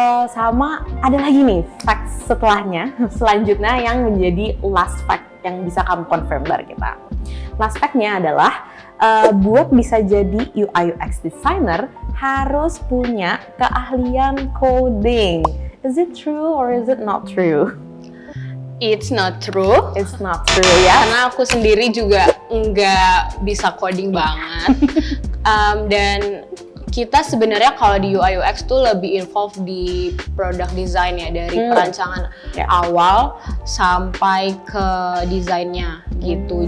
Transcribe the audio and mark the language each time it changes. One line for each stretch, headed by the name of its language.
Indonesian: Sama ada lagi nih fact selanjutnya yang menjadi last fact yang bisa kamu confirm dari kita. Last fact-nya adalah buat bisa jadi UI UX designer harus punya keahlian coding.
English: Is it true or is it not true? It's not true. It's not true ya.
Indonesian: Karena aku sendiri juga nggak bisa coding banget. Dan kita sebenarnya kalau di UI UX tuh lebih involved di product design ya, dari perancangan awal sampai ke desainnya gitu.